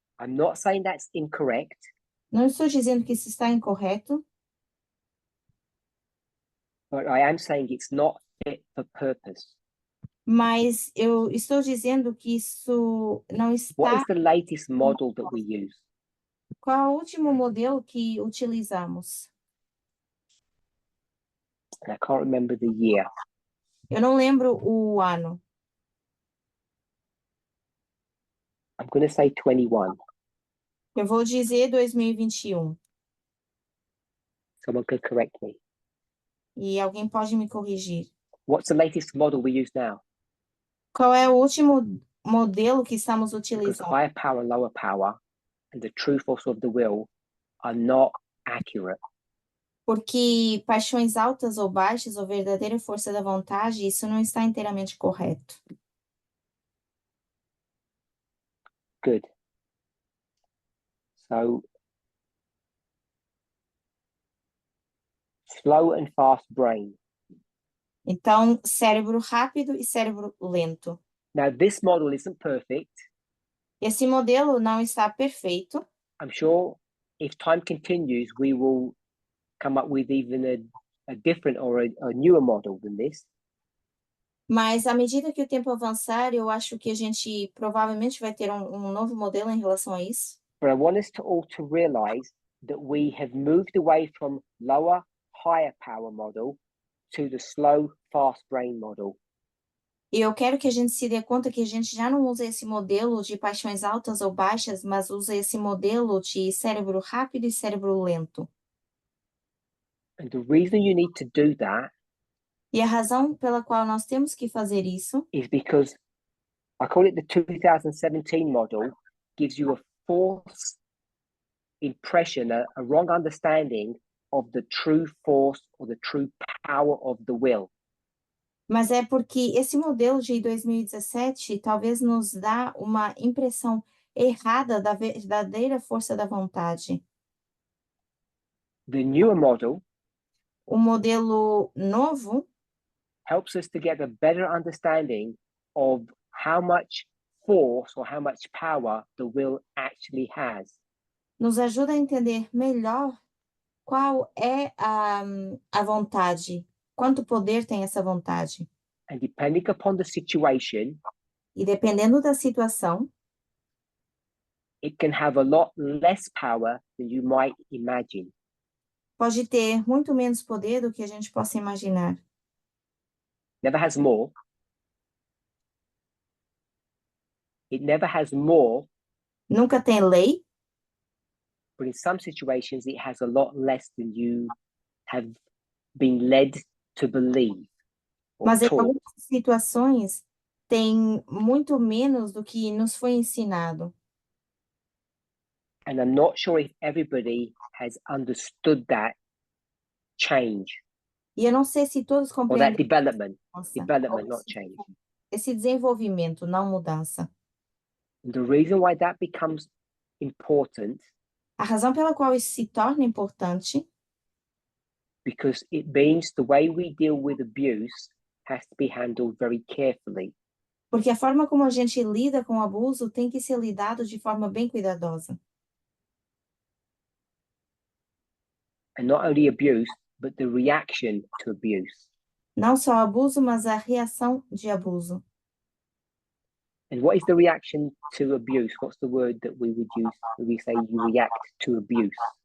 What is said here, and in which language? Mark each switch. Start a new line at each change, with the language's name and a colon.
English: I'm not saying that's incorrect,
Portuguese: Não estou dizendo que isso está incorreto,
English: but I am saying it's not fit for purpose.
Portuguese: mas eu estou dizendo que isso não
English: What
Portuguese: está.
English: is the latest model that we use?
Portuguese: Qual é o último modelo que utilizamos?
English: And I can't remember the year.
Portuguese: Eu não lembro o ano.
English: I'm going to say 21.
Portuguese: Eu vou dizer 2021.
English: Someone could correct me.
Portuguese: E alguém pode me corrigir.
English: What's the latest model we use now?
Portuguese: Qual é o último modelo que estamos
English: Because
Portuguese: utilizando?
English: higher power, lower power, and the true force of the will are not accurate.
Portuguese: Porque paixões altas ou baixas ou verdadeira força da vontade, isso não está inteiramente correto.
English: Good. So, slow and fast brain.
Portuguese: Então, cérebro rápido e cérebro lento.
English: Now, this model isn't perfect.
Portuguese: Esse modelo não está perfeito.
English: I'm sure if time continues, we will come up with even a different or a newer model than this.
Portuguese: Mas, à medida que o tempo avançar, eu acho que a gente provavelmente vai ter um novo modelo em relação a isso.
English: But I want us to all to realize that we have moved away from lower, higher power model to the slow, fast brain model.
Portuguese: E eu quero que a gente se dê conta que a gente já não usa esse modelo de paixões altas ou baixas, mas usa esse modelo de cérebro rápido e cérebro lento.
English: And the reason you need to do that
Portuguese: E a razão pela qual nós temos que fazer isso
English: is because I call it the 2017 model, gives you a false impression, a wrong understanding of the true force or the true power of the will.
Portuguese: Mas é porque esse modelo de 2017 talvez nos dá uma impressão errada da verdadeira força da vontade.
English: The newer model
Portuguese: O modelo novo
English: helps us to get a better understanding of how much force or how much power the will actually has.
Portuguese: nos ajuda a entender melhor qual é a vontade, quanto poder tem essa vontade.
English: And depending upon the situation,
Portuguese: E dependendo da situação,
English: it can have a lot less power than you might imagine.
Portuguese: pode ter muito menos poder do que a gente possa imaginar.
English: Never has more. It never has more,
Portuguese: Nunca tem lei,
English: but in some situations it has a lot less than you have been led to believe or
Portuguese: mas em
English: taught.
Portuguese: algumas situações tem muito menos do que nos foi ensinado.
English: And I'm not sure if everybody has understood that change
Portuguese: E eu não sei se todos
English: or that
Portuguese: compreendem
English: development,
Portuguese: mudança,
English: development,
Portuguese: ou
English: not change.
Portuguese: esse desenvolvimento, não mudança.
English: And the reason why that becomes important,
Portuguese: A razão pela qual isso se torna importante
English: because it means the way we deal with abuse has to be handled very carefully.
Portuguese: porque a forma como a gente lida com o abuso tem que ser lidado de forma bem cuidadosa.
English: And not only abuse, but the reaction to abuse.
Portuguese: Não só o abuso, mas a reação de abuso.
English: And what is the reaction to abuse? What's the word that we would use when we say you react to abuse?